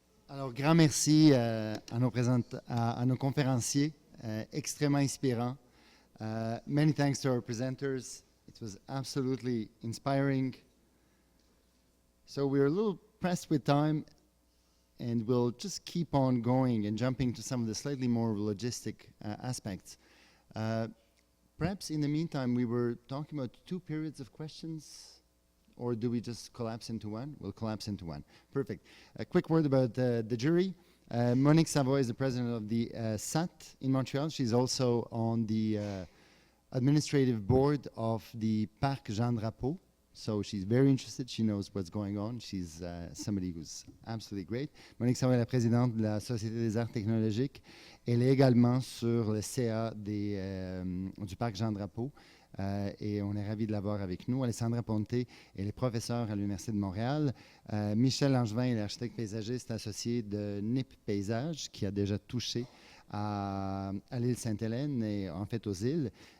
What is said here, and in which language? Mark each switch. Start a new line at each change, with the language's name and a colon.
French: Alors, grand merci à nos conférenciers, extrêmement inspirants.
English: Many thanks to our presenters. It was absolutely inspiring. So we're a little pressed with time, and we'll just keep on going and jumping to some of the slightly more logistic aspects. Perhaps in the meantime, we were talking about 2 periods of questions. Or do we just collapse into one? We'll collapse into one. Perfect. A quick word about the jury. Monique Savoy is the president of the SAT in Montreal. She's also on the administrative board of the Parc Jean Drapeau. So she's very interested. She knows what's going on. She's somebody who's absolutely great.
French: Monique Savoy est la présidente de la Société des arts technologiques. Elle est également sur le CA du Parc Jean Drapeau. Et on est ravis de l'avoir avec nous. Alessandra Ponte, elle est professeure à l'Université de Montréal. Michel Langevin est l'architecte paysagiste associé de NIP Paysage, qui a déjà touché à l'île Sainte-Hélène et en fait aux îles.